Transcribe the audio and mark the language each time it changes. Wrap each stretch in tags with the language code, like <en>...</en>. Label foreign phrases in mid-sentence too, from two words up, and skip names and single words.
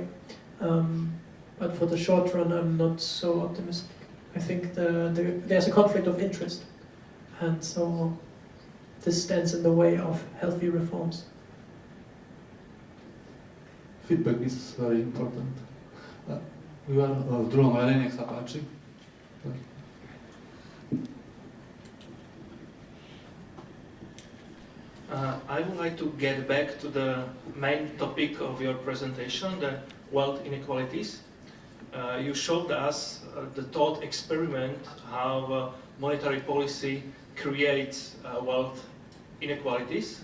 <en>But for the short run, I'm not so optimistic. I think there's a conflict of interest, and so this stands in the way of healthy reforms. Feedback is very important. We are</en> <sk>v druhom rade, nech sa páči.</sk> <en>I would like to get back to the main topic of your presentation, the wealth inequalities. You showed us the thought experiment how monetary policy creates wealth inequalities.</en>